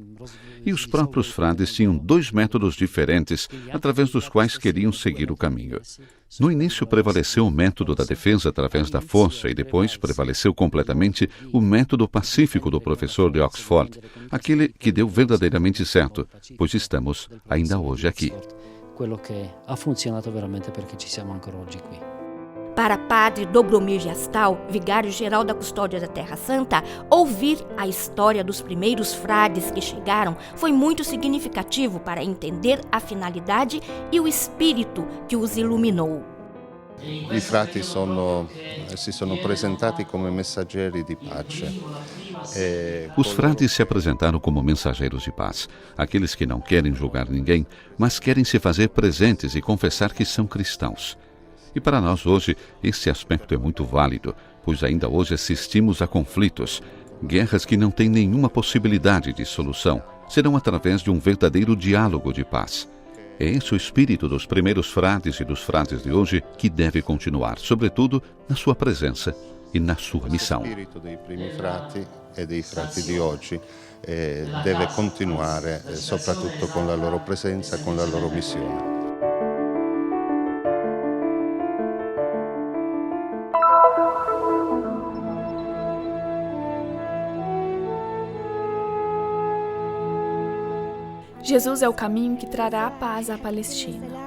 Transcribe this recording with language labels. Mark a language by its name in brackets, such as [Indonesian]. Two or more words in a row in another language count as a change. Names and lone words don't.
[Portuguese] E os próprios frades tinham 2 métodos diferentes através dos quais queriam seguir o caminho. No início prevaleceu o método da defesa através da força e depois prevaleceu completamente o método pacífico do professor de Oxford, aquele que deu verdadeiramente certo, pois estamos ainda hoje aqui. [Italian] Quello che ha funzionato veramente perché ci siamo ancora oggi qui. [Portuguese] Para Padre Dobromir Jastal, vigário-geral da Custódia da Terra Santa, ouvir a história dos primeiros frades que chegaram foi muito significativo para entender a finalidade e o espírito que os iluminou. [Italian] I frati si sono presentati come messaggeri di pace. [Portuguese] Os frades se apresentaram como mensageiros de paz, aqueles que não querem julgar ninguém, mas querem se fazer presentes e confessar que são cristãos. E para nós hoje, esse aspecto é muito válido, pois ainda hoje assistimos a conflitos, guerras que não têm nenhuma possibilidade de solução, serão através de um verdadeiro diálogo de paz. É esse o espírito dos primeiros frades e dos frades de hoje que deve continuar, sobretudo na sua presença e na sua missão. O espírito [Italian] dei primi frati e dei frati di oggi deve continuare, soprattutto con la loro presenza e con la loro missione. [Portuguese] Jesus é o caminho que trará a paz à Palestina.